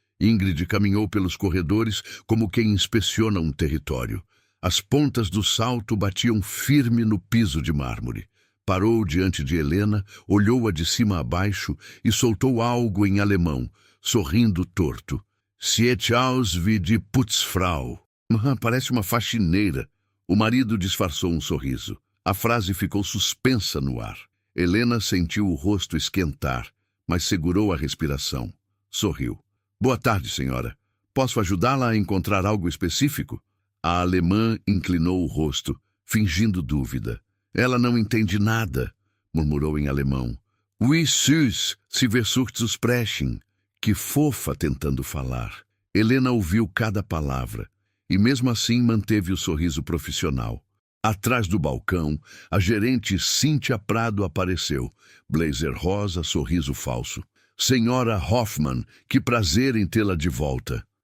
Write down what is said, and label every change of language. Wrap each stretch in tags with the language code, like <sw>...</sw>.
<pt>Ingrid caminhou pelos corredores como quem inspeciona um território. As pontas do salto batiam firme no piso de mármore. Parou diante de Helena, olhou-a de cima a baixo e soltou algo em alemão, sorrindo torto.</pt> <de>"Sieht aus wie die Putzfrau."</de> <pt>Parece uma faxineira. O marido disfarçou um sorriso. A frase ficou suspensa no ar. Helena sentiu o rosto esquentar, mas segurou a respiração. Sorriu. "Boa tarde, senhora. Posso ajudá-la a encontrar algo específico?" A alemã inclinou o rosto, fingindo dúvida. "Ela não entende nada", murmurou em alemão.</pt> <de>"Wie süß, sie versucht zu sprechen."</de> <pt>Que fofa tentando falar. Helena ouviu cada palavra. E mesmo assim manteve o sorriso profissional. Atrás do balcão, a gerente Cíntia Prado apareceu. Blazer rosa, sorriso falso. "Senhora Hoffmann, que prazer em tê-la de volta."</pt>